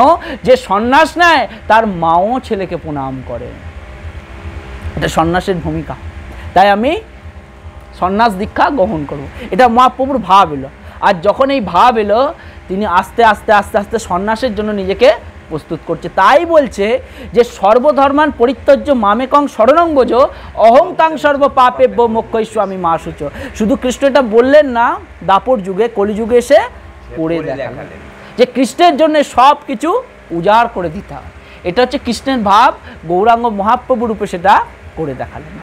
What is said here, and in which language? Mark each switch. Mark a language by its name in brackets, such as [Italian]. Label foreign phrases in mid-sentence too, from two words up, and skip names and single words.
[Bangla] যে সন্ন্যাস নেয় তার মাও ছেলেকে প্রণাম করে, এটা সন্ন্যাসের ভূমিকা, তাই আমি সন্ন্যাস দীক্ষা গ্রহণ করব। এটা মহাপ্রভুর ভাব এলো। আর যখন এই ভাব এলো, তিনি আস্তে আস্তে আস্তে আস্তে সন্ন্যাসের জন্য নিজেকে প্রস্তুত করছে। তাই বলছে যে [Sanskrit] সর্বধর্মান পরিত্যজ্য মামেকং শরণং ব্রজ অহং তাং সর্ব পাপেভ্যো মোক্ষয়িষ্যামি মা শুচ। [Bangla] শুধু কৃষ্ণ এটা বললেন না, দাপর যুগে, কলিযুগে এসে করে দেখালেন যে কৃষ্ণের জন্য সব কিছু উজাড় করে দিতে হয়। এটা হচ্ছে কৃষ্ণের ভাব, গৌরাঙ্গ মহাপ্রভু রূপে সেটা করে দেখালেন।